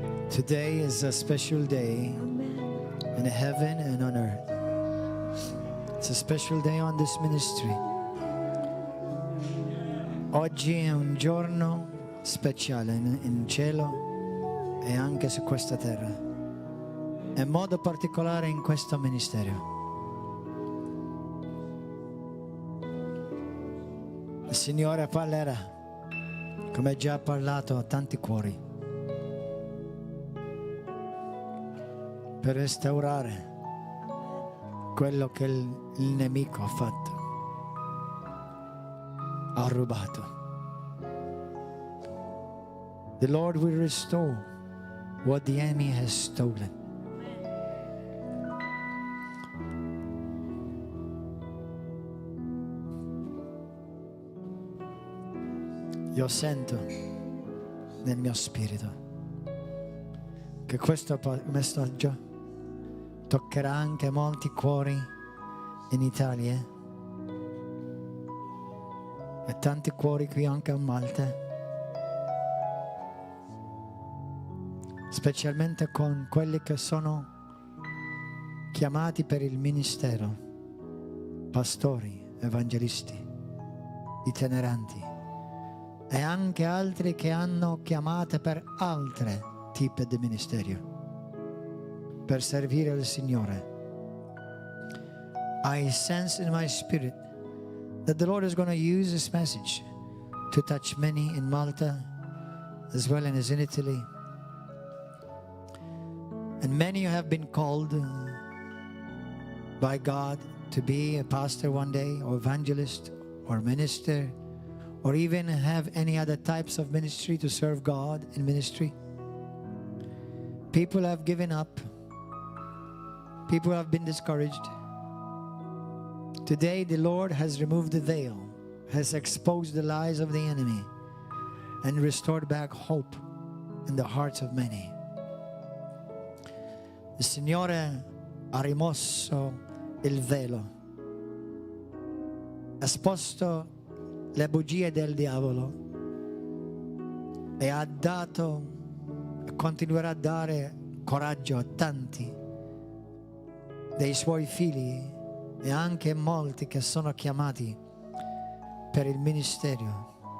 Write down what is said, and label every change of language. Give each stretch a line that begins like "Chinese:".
English: Today is a special day in heaven and on earth. It's a special day on this ministry.
Italian: Oggi è un giorno speciale in cielo e anche su questa terra. In modo particolare in questo ministero. Il Signore parlerà, come già ha parlato a tanti cuori, per restaurare quello che il nemico ha fatto, ha rubato.
English: The Lord will restore what the enemy has stolen.
Italian: Io sento nel mio spirito che questo messaggio toccherà anche molti cuori in Italia e tanti cuori qui anche a Malta, specialmente con quelli che sono chiamati per il ministero, pastori, evangelisti, itineranti e anche altri che hanno chiamate per altre tipi di ministero, per servire il Signore.
English: I sense in my spirit that the Lord is going to use this message to touch many in Malta as well as in Italy. And many have been called by God to be a pastor one day, or evangelist, or minister, or even have any other types of ministry to serve God in ministry. People have given up. People have been discouraged. Today the Lord has removed the veil, has exposed the lies of the enemy, and restored back hope in the hearts of many.
Italian: Il Signore ha rimosso il velo, ha esposto le bugie del diavolo e ha dato e continuerà a dare coraggio a tanti dei suoi figli e anche molti che sono chiamati per il ministero.